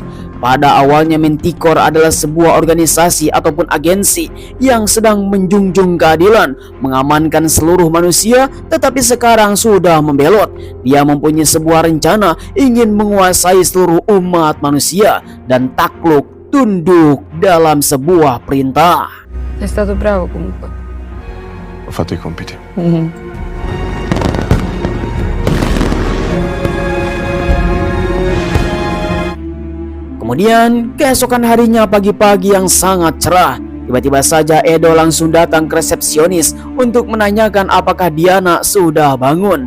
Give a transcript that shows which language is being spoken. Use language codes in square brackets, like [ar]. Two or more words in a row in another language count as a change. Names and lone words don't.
[id] Pada awalnya Manticore adalah sebuah organisasi ataupun agensi yang sedang menjunjung keadilan, mengamankan seluruh manusia, tetapi sekarang sudah membelot. Dia mempunyai sebuah rencana ingin menguasai seluruh umat manusia dan takluk tunduk dalam sebuah perintah. [it] Sei stato bravo comunque. Ho fatto i compiti. [id] Kemudian keesokan harinya pagi-pagi yang sangat cerah, tiba-tiba saja Edo langsung datang ke resepsionis untuk menanyakan apakah Diana sudah bangun.